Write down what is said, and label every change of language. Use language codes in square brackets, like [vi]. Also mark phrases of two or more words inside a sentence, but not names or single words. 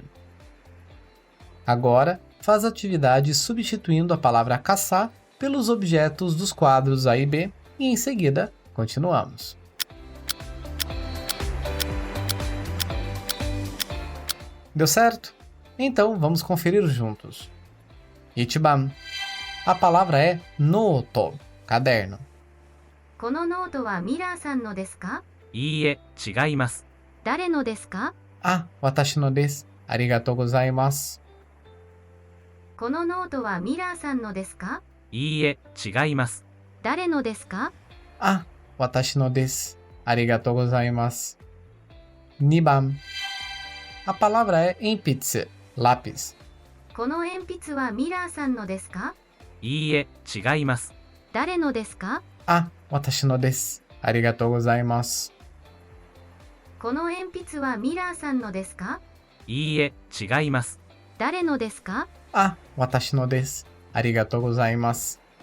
[pt] Agora, faz a atividade substituindo a palavra caçar pelos objetos dos quadros A e B e em seguida continuamos. Deu certo? Então vamos conferir juntos. [ja] Ichiban. [pt] A palavra é noto, caderno. [ja] このノートはミラーさんのですか？いいえ、違います。誰のですか？あ、私のです。ありがとうございます. このノートはミラーさんのですか？いいえ、違います。誰のですか？あ、私のです。ありがとうございます. 2番. [pt] A palavra é enpitsu, lápis. [ja] この鉛筆はミラーさんのですか？いいえ、違います。誰のですか？あ、私のです。ありがとうございます. この鉛筆はミラーさんのですか？いいえ、違います。誰のですか？あ、私のです。ありがとうございます.